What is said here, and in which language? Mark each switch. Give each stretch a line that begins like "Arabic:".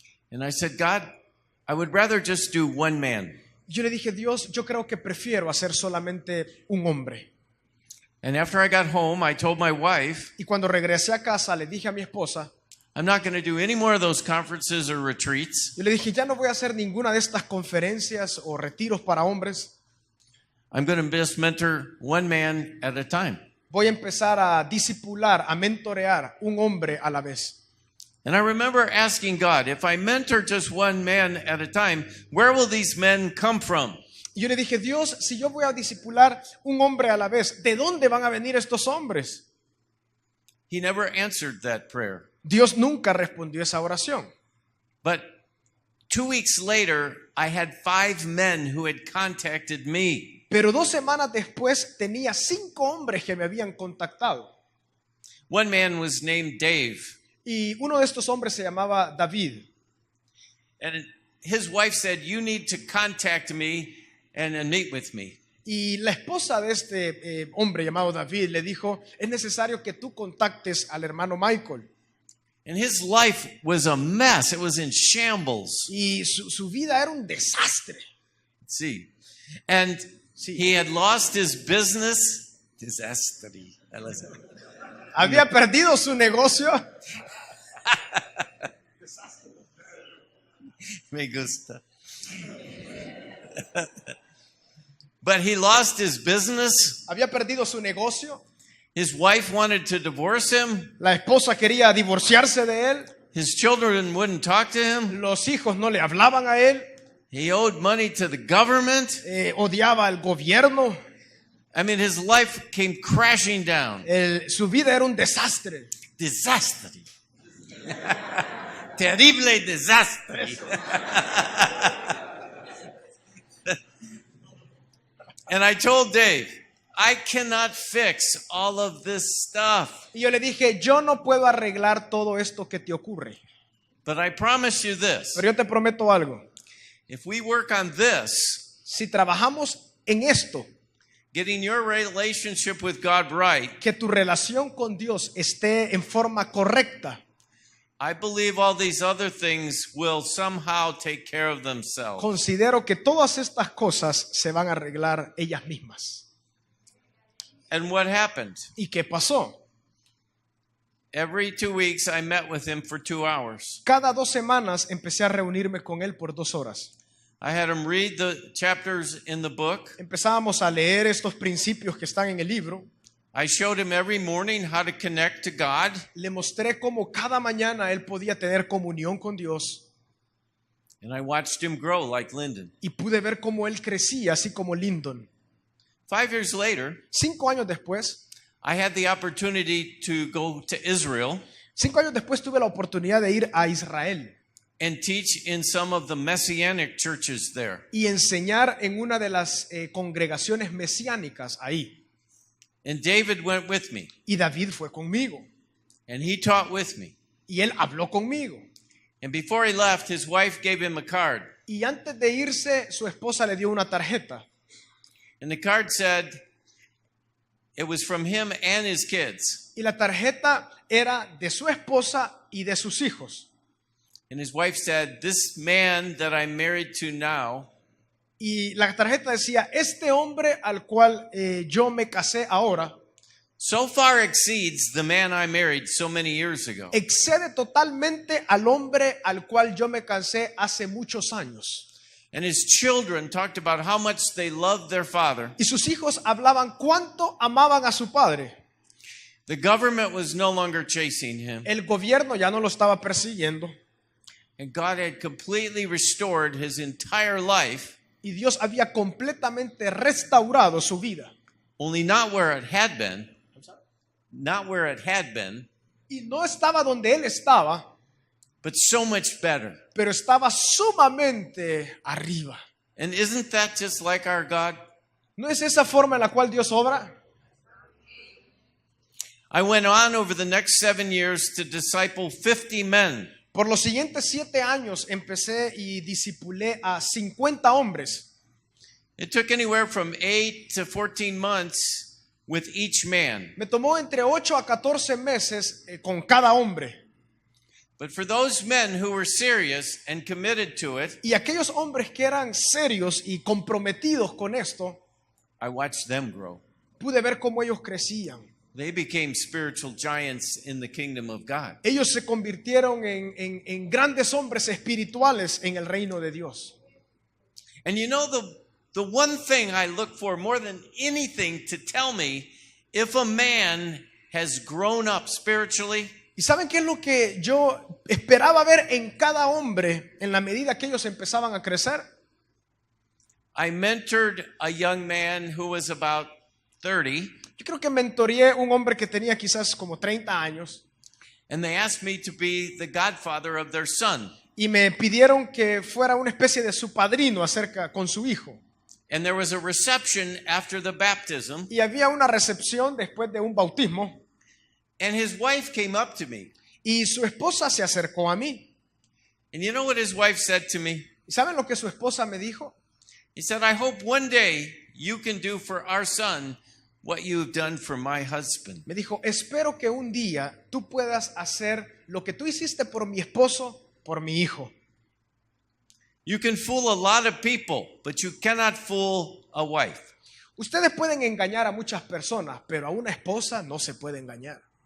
English: And I said, God, I would rather just do one man.
Spanish: Yo le dije, Dios, yo creo que prefiero hacer solamente un hombre.
English: And after I got home, I told my wife,
Spanish: Y cuando regresé a casa, le dije a mi esposa,
English: I'm not going to do any more of those conferences or retreats.
Spanish: yo le dije, ya no voy a hacer ninguna de estas conferencias o retiros para hombres.
English: I'm going to just mentor one man at a time.
Spanish: Voy a empezar a discipular, a mentorear un hombre a la vez.
English: And I remember asking God, if I mentor just one man at a time, where will these men come from?
Spanish: Y yo le dije, Dios, si yo voy a discipular un hombre a la vez, ¿de dónde van a venir estos hombres?
English: He never answered that prayer.
Spanish: Dios nunca respondió esa oración.
English: But 2 weeks later, I had 5 men who had contacted me.
Spanish: Pero 2 semanas después tenía 5 hombres que me habían contactado.
English: One man was named Dave,
Spanish: Y uno de estos hombres se llamaba David.
English: and his wife said, you need to contact me and meet with me.
Spanish: Y la esposa de este hombre llamado David le dijo, es necesario que tú contactes al hermano Michael.
English: And his life was a mess. It was in shambles.
Spanish: Y su vida era un desastre.
English: See, and he had lost his business. Disaster.
Spanish: Había perdido su negocio. Me gusta.
English: But he lost his business.
Spanish: Había perdido su negocio.
English: His wife wanted to divorce him.
Spanish: La esposa quería divorciarse de él.
English: His children wouldn't talk to him.
Spanish: Los hijos no le hablaban a él.
English: He owed money to the government.
Spanish: Odiaba al gobierno.
English: I mean, his life came crashing down.
Spanish: Su vida era un desastre.
English: Disaster.
Spanish: Terrible desastre.
English: And I told Dave, I cannot fix all of this stuff.
Spanish: Y yo le dije, yo no puedo arreglar todo esto que te ocurre.
English: But I promise you this.
Spanish: Pero yo te prometo algo.
English: If we work on this,
Spanish: Si trabajamos en esto,
English: getting your relationship with God right,
Spanish: que tu relación con Dios esté en forma correcta,
English: I believe all these other things will somehow take care of themselves.
Spanish: Considero que todas estas cosas se van a arreglar ellas mismas.
English: And what happened?
Spanish: ¿Y qué pasó?
English: Every 2 weeks I met with him for 2 hours.
Spanish: Cada 2 semanas empecé a reunirme con él por 2 horas.
English: I had him read the chapters in the book.
Spanish: Empezábamos a leer estos principios que están en el libro.
English: I showed him every morning how to connect to God.
Spanish: Le mostré cómo cada mañana él podía tener comunión con Dios.
English: And I watched him grow like Lyndon.
Spanish: Y pude ver cómo él crecía, así como Lyndon.
English: 5 years later,
Spanish: 5 años después,
English: I had the opportunity to go to Israel
Spanish: 5 años después tuve la oportunidad de ir a Israel
English: and teach in some of the Messianic churches there.
Spanish: y enseñar en una de las congregaciones mesiánicas ahí.
English: And David went with me,
Spanish: Y David fue conmigo.
English: and he taught with me.
Spanish: Y él habló conmigo.
English: And before he left, his wife gave him a card.
Spanish: Y antes de irse, su esposa le dio una tarjeta.
English: And the card said it was from him and his kids.
Spanish: Y la tarjeta era de su esposa y de sus hijos.
English: And his wife said, "This man that I'm married to now
Spanish: Y la tarjeta decía, este hombre al cual yo me casé ahora,
English: so far exceeds the man I married so many years ago."
Spanish: excede totalmente al hombre al cual yo me casé hace muchos años.
English: And his children talked about how much they loved their father.
Spanish: Y sus hijos hablaban cuánto amaban a su padre.
English: The government was no longer chasing him.
Spanish: El gobierno ya no lo estaba persiguiendo.
English: And God had completely restored his entire life,
Spanish: Y Dios había completamente restaurado su vida.
English: only not where it had been. Not where it had been,
Spanish: Y no estaba donde él estaba,
English: but so much better.
Spanish: pero estaba sumamente arriba.
English: And isn't that just like our God?
Spanish: ¿No es esa forma en la cual Dios obra?
English: I went on over the next 7 years to disciple 50 men.
Spanish: Por los siguientes 7 años empecé y discipulé a 50 hombres.
English: It took anywhere from 8 to 14 months with each man.
Spanish: Me tomó entre 8 a 14 meses con cada hombre.
English: But for those men who were serious and committed to it,
Spanish: Y aquellos hombres que eran serios y comprometidos con esto,
English: I watched them grow.
Spanish: pude ver cómo ellos crecían.
English: They became spiritual giants in the kingdom of God.
Spanish: Ellos se convirtieron en grandes hombres espirituales en el reino de Dios.
English: And you know, the one thing I look for more than anything to tell me if a man has grown up spiritually,
Spanish: ¿Y saben qué es lo que yo esperaba ver en cada hombre en la medida que ellos empezaban a crecer?
English: I mentored a young man who was about 30,
Spanish: Yo creo que mentoreé un hombre que tenía quizás como 30 años
English: and they asked me to be the godfather of their son.
Spanish: y me pidieron que fuera una especie de su padrino acerca con su hijo.
English: And there was a reception after the baptism,
Spanish: Y había una recepción después de un bautismo
English: and his wife came up to me.
Spanish: y su esposa se acercó a mí.
English: And you know what his wife said to me?
Spanish: ¿Y saben lo que su esposa me dijo?
English: He said, "I hope one day you can do for our son what you've done for my husband."
Spanish: Me dijo, espero que un día tú puedas hacer lo que tú hiciste por mi esposo, por mi hijo.
English: You can fool a lot of people, but you cannot fool a wife.
Spanish: Ustedes pueden engañar a muchas personas, pero a una esposa no se puede engañar.